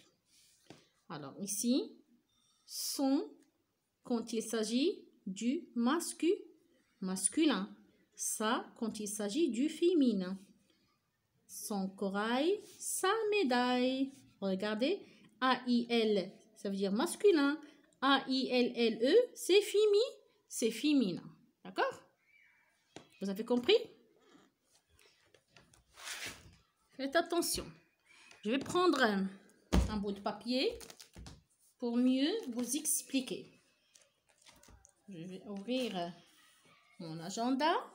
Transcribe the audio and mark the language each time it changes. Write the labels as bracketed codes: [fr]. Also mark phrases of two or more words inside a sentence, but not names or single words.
[fr] Alors ici, son, quand il s'agit du masculin. Ça, quand il s'agit du féminin. Son corail, sa médaille. Regardez, A-I-L, ça veut dire masculin. A-I-L-L-E, c'est féminin. D'accord? Vous avez compris? Faites attention. Je vais prendre un bout de papier pour mieux vous expliquer. Je vais ouvrir mon agenda.